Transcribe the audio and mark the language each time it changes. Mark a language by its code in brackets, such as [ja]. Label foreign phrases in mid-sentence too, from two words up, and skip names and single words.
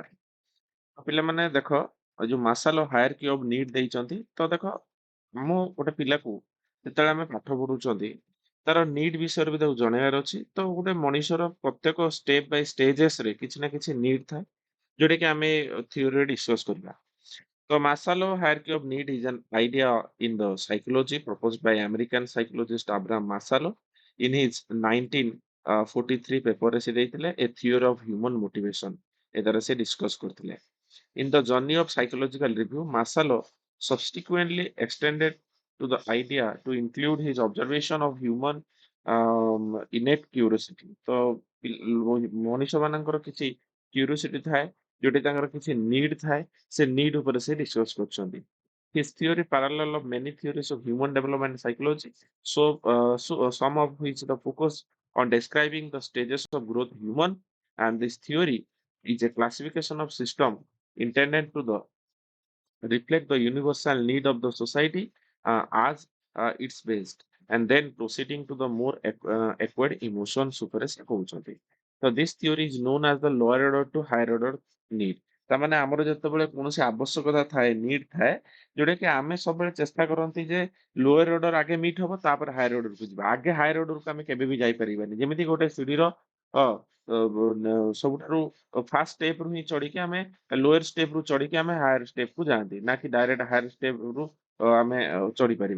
[or] ତ ପିଲାମାନେ ଦେଖ ଯୋଉ [en] Maslow hierarchy of need [or] ଦେଇଛନ୍ତି ତ ଦେଖ ମୁଁ ଗୋଟେ ପିଲାକୁ ଯେତେବେଳେ ଆମେ ପାଠ ପଢୁଛନ୍ତି ତାର ନିଡ୍ ବିଷୟରେ ବି ତାକୁ ଜଣେଇବାର ଅଛି। ତ ଗୋଟେ ମଣିଷର ପ୍ରତ୍ୟେକ [en] step by stages [or] ରେ କିଛି ନା କିଛି ନିଡ୍ ଥାଏ ଯୋଉଟା କି ଆମେ ଥିଓରିରେ ଡିସ୍କସ କରିବା। [en] So Maslow hierarchy of need is an idea in the psychology proposed by American psychologist Abraham Maslow in his 1943 paper [or] ସେ ଦେଇଥିଲେ [en] A Theory of Human Motivation। [or] ଏଦାର ସେ discuss କରିଥିଲେ। [en] In the journey of psychological review, Maslow subsequently extended to the idea to include his observation of human innate curiosity। [or] ତ ମଣିଷ ମାନଙ୍କର କିଛି କ୍ୟୁରିଓସିଟି ଥାଏ ଯୋଉଠି ତାଙ୍କର କିଛି ନିଡ୍ ଥାଏ ସେ ନିଡ୍ ଉପରେ ସେ ଡିସ୍କସ୍ କରୁଛନ୍ତି। [en] His theory parallel of many theories of human development and psychology, some of which the focus on describing the stages of growth human, and this theory is a classification of system intended to the reflect the universal need of the society as its based, and then proceeding to the more acquired emotions [or] ଉପରେ ସେ କହୁଛନ୍ତି। [en] So this theory is known as the lower order to higher order need। [or] ତାମାନେ ଆମର ଯେତେବେଳେ କୌଣସି ଆବଶ୍ୟକତା ଥାଏ ନିଡ୍ ଥାଏ ଯୋଉଟା କି ଆମେ ସବୁବେଳେ ଚେଷ୍ଟା କରନ୍ତି ଯେ [en] lower order [or] ଆଗେ ମିଟ୍ ହବ ତାପରେ [en] higher orderକୁ [or] ଯିବା। ଆଗେ [en] higher orderକୁ [or] ଆମେ କେବେ ବି ଯାଇପାରିବାନି। ଯେମିତି ଗୋଟେ ସିଡିର ଅ ସବୁଠାରୁ [en] first step [or] ରୁ ହିଁ ଚଢିକି ଆମେ [en] lower step [or] ରୁ ଚଢିକି ଆମେ [en] higher step [or] କୁ ଯାଆନ୍ତି ନା କି [en] direct higher step [or] ରୁ ଆମେ ଚଢି ପାରିବା।